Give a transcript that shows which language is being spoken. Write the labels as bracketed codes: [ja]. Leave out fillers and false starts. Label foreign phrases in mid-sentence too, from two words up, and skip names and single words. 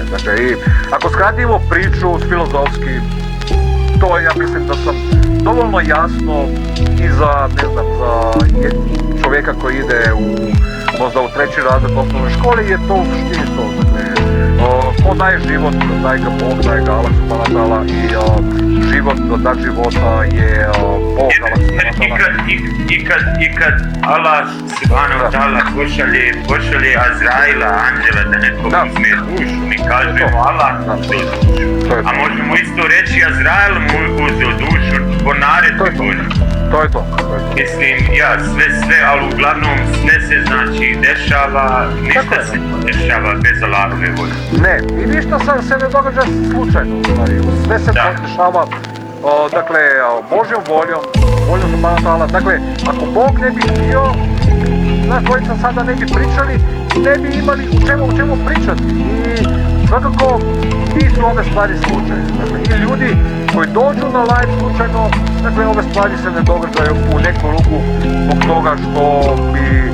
[bs] Dakle, i ako skratimo priču filozofski, to ja mislim da sam dovoljno jasno i za, ne znam, za čovjeka koji ide možda u 3. razred osnovne škole, je to u suštini to. Dakle, ko daje život, daje ga Bog, daje ga Allah [ar] سبحانه وتعالى [bs] i život, da života je Bog, [ar] الله سبحانه وتعالى. [bs] I kad Allah [ar] سبحانه وتعالى [bs] pošalje Azraila, anđela, da nekog uzme dušu, mi kažemo Allah uzeo dušu. A možemo isto reći Azrail mu uzeo dušu po naredbi Božji. To je to. Mislim, sve, ali uglavnom sve se znači dešava, ništa se ne dešava bez Allahove volje. Ne, i ništa se ne događa slučajno, sve se dešava, dakle, Božjom voljom [ar] سبحانه وتعالى. [bs] Dakle, ako Bog ne bi htio, na dvojica sada ne bi pričali, ne bi imali u čemu pričati. I svakako, nisu ove stvari slučajne. Dakle, i ljudi koji dođu na live slučajno, dakle, ove stvari se ne događaju u neku ruku zbog toga što bi...